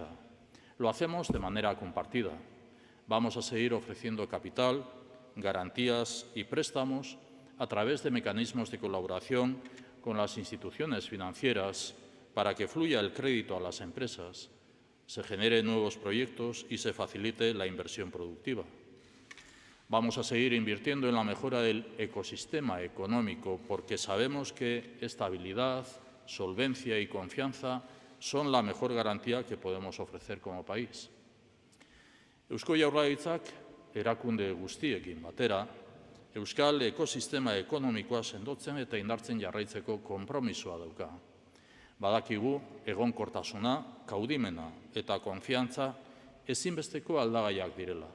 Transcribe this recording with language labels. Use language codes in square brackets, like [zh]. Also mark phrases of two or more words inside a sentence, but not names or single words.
[es] Lo hacemos de manera compartida. Vamos a seguir ofreciendo capital, garantías y préstamos a través de mecanismos de colaboración con las instituciones financieras para que fluya el crédito a las empresas, se generen nuevos proyectos y se facilite la inversión productiva. Vamos a seguir invirtiendo en la mejora del ecosistema económico porque sabemos que estabilidad, solvencia y confianza son la mejor garantía que podemos ofrecer como país. [eu] Eusko Jaurlaritzak erakunde guztiekin batera, euskal ekosistema ekonomikoa sendotzen eta indartzen jarraitzeko konpromisoa dauka. Badakigu egonkortasuna, kaudimena eta konfiantza ezinbesteko aldagaiak direla.